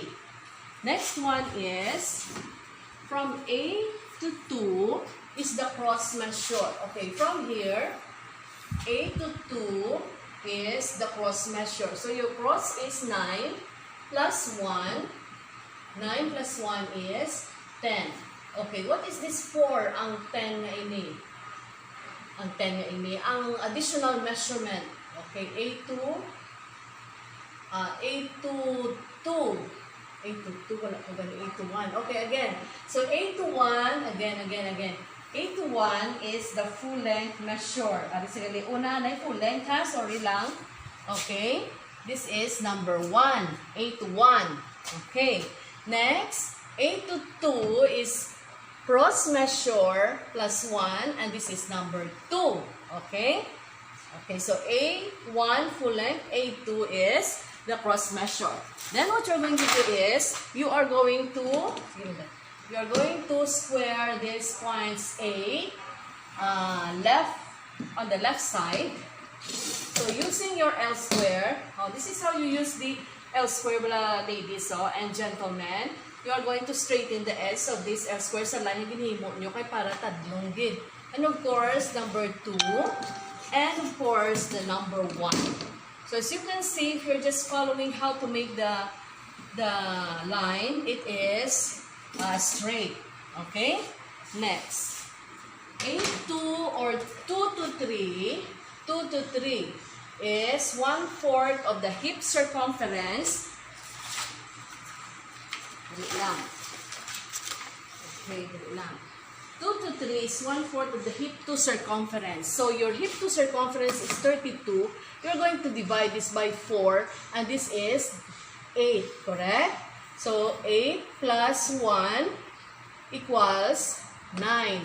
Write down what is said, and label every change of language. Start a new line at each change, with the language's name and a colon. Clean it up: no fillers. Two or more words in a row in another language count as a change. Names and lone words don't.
English: Next one is from A to 2 is the cross measure. Okay, from here, A to 2 is the cross measure. So your cross is 9 plus 1. 9 plus 1 is 10. Okay, what is this for?
Hiligaynon: Ang 10 nga ini. Ang 10 nga ini. Ang
English: additional measurement. Okay, A to 2. A to 2,
Hiligaynon: wala ko gani,
English: A to 1. Okay, again. So, A to 1, again. A to 1 is the full length measure.
Hiligaynon: Ari sige, una na
English: full length
Hiligaynon: ha, sorry lang.
English: Okay, this is number 1. A to 1. Okay, next, A to 2 is cross measure plus 1, and this is number 2. Okay? Okay, so A1 full length, A2 is the cross measure. Then what you're going to do is, you are going to square these points A on the left side. So using your L square, this is how you use the L square, ladies and gentlemen. You are going to straighten the edge of this L square
Hiligaynon: sa line na ginhimo nyo kay para tadlong gid.
English: And of course, number 2. And of course, the number 1. So as you can see, if you're just following how to make the line, it is straight. Okay? Next. A2 or 2 to 3 is 1/4 of the hip circumference.
Hiligaynon: Dali lang. Okay, dali lang.
English: 2 to 3 is 1/4 of the hip to circumference. So your hip to circumference is 32. You're going to divide this by 4, and this is 8, correct? So 8 plus 1 equals 9.